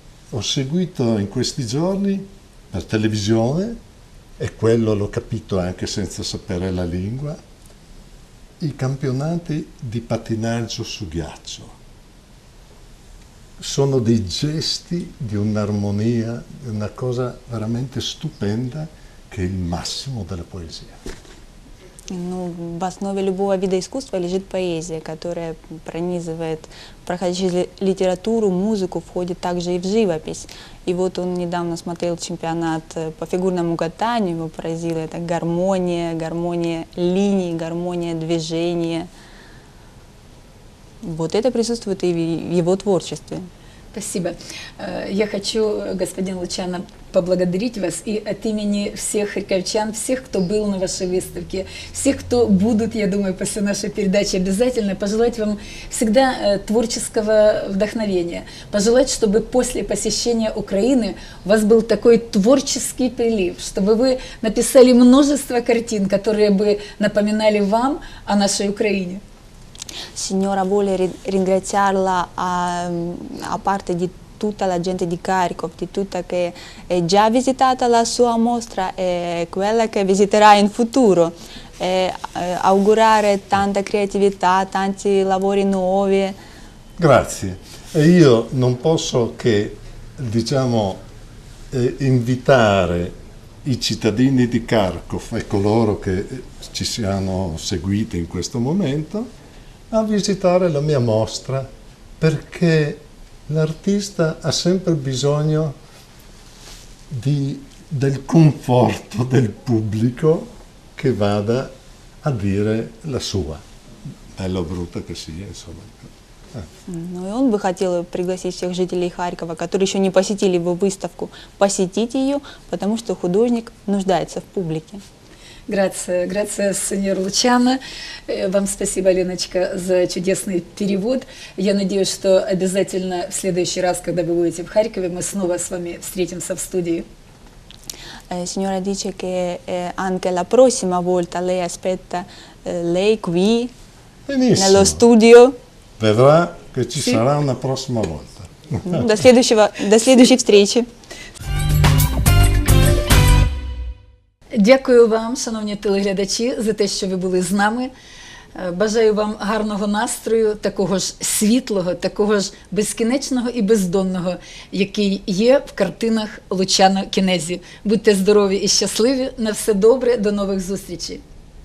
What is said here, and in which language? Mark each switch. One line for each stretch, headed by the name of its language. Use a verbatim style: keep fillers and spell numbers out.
Italian: Ho seguito in questi giorni per televisione, e quello l'ho capito anche senza sapere la lingua, i campionati di pattinaggio su ghiaccio. Sono dei gesti di un'armonia, di una cosa veramente stupenda, che è il massimo della poesia.
Russian: Ну, в основе любого вида искусства лежит поэзия, которая пронизывает, проходя через литературу, музыку, входит также и в живопись. И вот он недавно смотрел чемпионат по фигурному катанию, его поразило это гармония, гармония линий, гармония движения. Вот это присутствует и в его творчестве. Спасибо. Я хочу, господин Лучано, поблагодарить вас и от имени всех харьковчан, всех, кто был на вашей выставке, всех, кто будут, я думаю, после нашей передачи обязательно, пожелать вам всегда творческого вдохновения, пожелать, чтобы после посещения Украины у вас был такой творческий прилив, чтобы вы написали множество картин, которые бы напоминали вам о нашей Украине.
Italian: Signora, vuole ringraziarla a, a parte di tutta la gente di Kharkov, di tutta che è già visitata la sua mostra e quella che visiterà in futuro. E, eh, augurare tanta creatività, tanti lavori nuovi. Grazie. E io non posso che, diciamo, eh, invitare i cittadini di Kharkov e coloro che ci siano seguiti in questo momento a visitare la mia mostra, perché l'artista ha sempre bisogno di, del conforto del pubblico che vada a dire la sua, bella o brutta che sia, insomma.
Russian: Ну и он бы хотел пригласить всех жителей Харькова, которые еще не посетили его выставку, посетить ее, потому что художник нуждается в публике.
Italian: Грация, грация, сеньор Лучано.
Russian: Вам спасибо, Леночка, за чудесный перевод. Я надеюсь, что обязательно в следующий раз, когда вы будете в Харькове, мы снова с вами встретимся в студии.
Italian: Signora dice che anche la prossima volta lei aspetta lei qui nello studio. Vedrà che ci sarà una prossima volta.
Russian: До следующего, до следующей встречи.
Ukrainian: Дякую вам, шановні телеглядачі, за те, що ви були з нами. Бажаю вам гарного настрою, такого ж світлого, такого ж безкінечного і бездонного, який є в картинах Лучано Кінезі. Будьте здорові і щасливі, на все добре, до нових зустрічей.